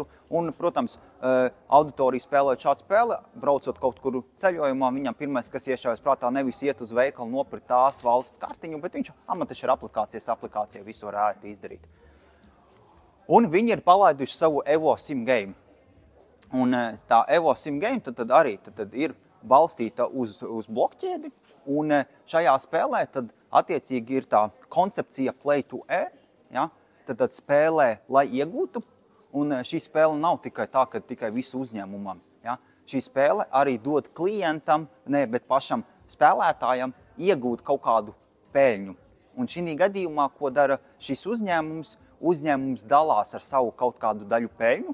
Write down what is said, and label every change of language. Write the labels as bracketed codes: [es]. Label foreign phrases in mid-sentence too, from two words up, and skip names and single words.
[lv] Un, protams, auditorija spēlējot šādu spēli, braucot kaut kur ceļojumā, viņam pirmais, kas iešaujas prātā, nevis iet uz veikalu nopirkt tās valsts kartiņu, bet viņš taču ir aplikācija visu var ērti izdarīt. Un viņi ir palaiduši savu EvoSim game. Un tā EvoSim game tad arī ir balstīta uz blokķēdi, un šajā spēlē tad attiecīgi ir tā koncepcija [en] play to earn, [lv] ja? Tad spēlē, lai iegūtu, un šī spēle nav tikai tā, ka tikai visu uzņēmumam. Ja? Šī spēle arī dod klientam, bet pašam spēlētājam iegūt kaut kādu peļņu. Un šī gadījumā, ko dara šis uzņēmums dalās ar savu kaut kādu daļu peļņu.